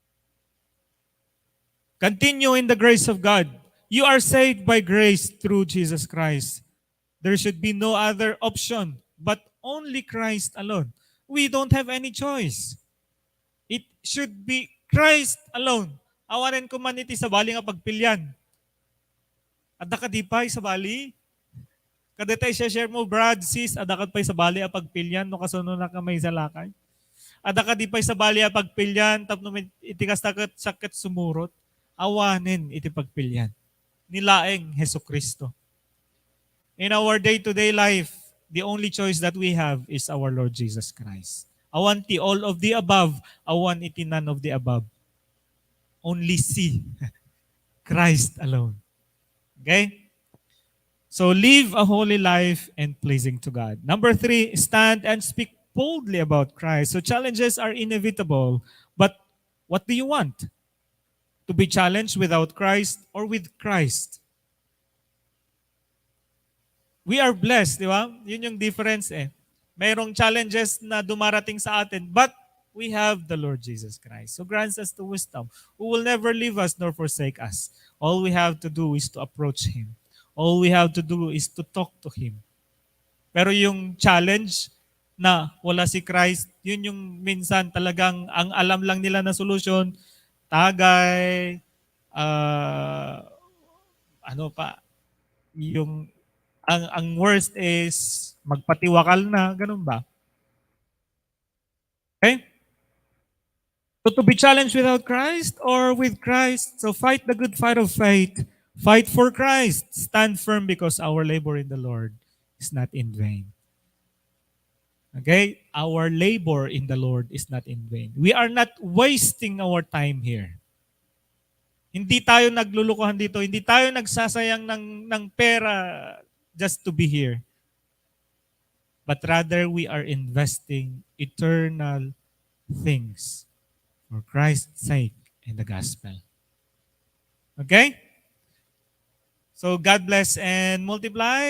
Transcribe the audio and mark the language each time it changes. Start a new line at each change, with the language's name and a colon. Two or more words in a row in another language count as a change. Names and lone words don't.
English: Continue in the grace of God. You are saved by grace through Jesus Christ. There should be no other option but only Christ alone. We don't have any choice. It should be Christ alone.
Iloko: Awanen ko man iti sa bali nga pagpilyan. Adda ka di pa sa bali? Kadetay siya share mo, Brad, sis, adda ka pa sa bali a pagpilyan no kasuno na kamay sa lakay. Adda ka di pa sa bali a pagpilyan tapno iti sakit sumurot. Awanen iti pagpilyan. Nilaeng Hesukristo.
English: In our day-to-day life, the only choice that we have is our Lord Jesus Christ.
Iloko: Awan ti
English: all of the above,
Iloko: awan iti
English: none of the above. Only see Christ alone. Okay? So live a holy life and pleasing to God. Number 3, stand and speak boldly about Christ. So challenges are inevitable, but what do you want? To be challenged without Christ or with Christ? We are blessed,
Filipino: di ba? Yun yung difference eh. Mayroong challenges na dumarating sa atin,
English: but we have the Lord Jesus Christ. So grants us the wisdom, who will never leave us nor forsake us. All we have to do is to approach Him. All we have to do is to talk to Him.
Filipino: Pero yung challenge na wala si Christ, yun yung minsan talagang ang alam lang nila na solusyon, tagay, ang worst is magpatiwakal na, ganun ba?
English: Okay? So to be challenged without Christ or with Christ, so fight the good fight of faith. Fight for Christ. Stand firm because our labor in the Lord is not in vain. Okay? Our labor in the Lord is not in vain. We are not wasting our time here.
Filipino: Hindi tayo naglulukuhan dito. Hindi tayo nagsasayang ng pera
English: just to be here. But rather, we are investing eternal things for Christ's sake in the gospel. Okay? So God bless and multiply.